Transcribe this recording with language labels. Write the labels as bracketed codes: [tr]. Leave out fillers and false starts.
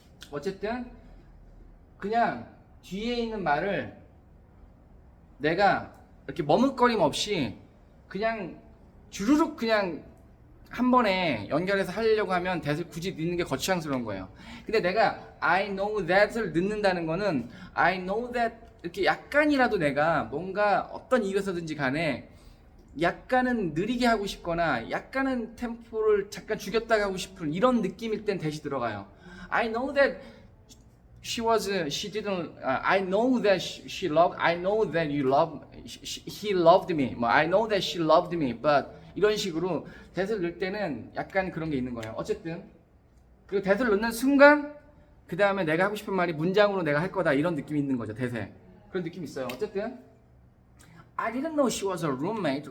[ko] 어쨌든 그냥 뒤에 있는 말을 내가 이렇게 머뭇거림 없이 그냥 주르륵 그냥 한 번에 연결해서 하려고 하면 that을 굳이 넣는 게 거추장스러운 거예요. 근데 내가 [en] I know that [ko] 을 넣는다는 거는 I know that 이렇게 약간이라도 내가 뭔가 어떤 이유에서든지 간에 약간은 느리게 하고 싶거나 약간은 템포를 잠깐 죽였다가 하고 싶은 이런 느낌일 땐 that이 들어가요. [en] I know that she didn't I know that she loved I know that you love he loved me 뭐 I know that she loved me but 이런 식으로 that을 넣을 때는 약간 그런 게 있는 거예요. [ko] 어쨌든 그리고 that을 넣는 순간 그 다음에 내가 하고 싶은 말이 문장으로 내가 할 거다 이런 느낌이 있는 거죠. that에 그런 느낌이 있어요. 어쨌든 [en] I didn't know she was a roommate.